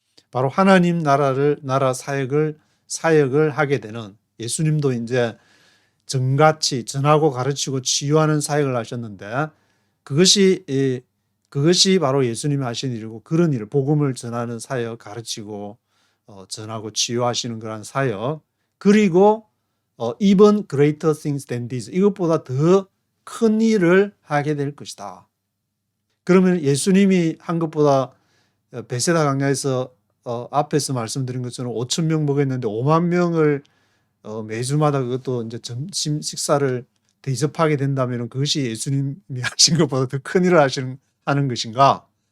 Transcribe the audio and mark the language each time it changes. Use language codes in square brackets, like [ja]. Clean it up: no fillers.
[ko] 바로 하나님 나라 사역을 하게 되는 예수님도 이제 전같이 전하고 가르치고 치유하는 사역을 하셨는데 그것이 바로 예수님이 하신 일이고 그런 일, 복음을 전하는 사역, 가르치고 전하고 치유하시는 그런 사역. 그리고 [en] even greater things than this. [ko] 이것보다 더 큰 일을 하게 될 것이다. 그러면 예수님이 한 것보다 베세다 강야에서 앞에서 말씀드린 것처럼 5천 명 먹였는데 5만 명을 매주마다 그것도 이제 점심 식사를 대접하게 된다면 그것이 예수님이 하신 것보다 더 큰 일을 하는 것인가?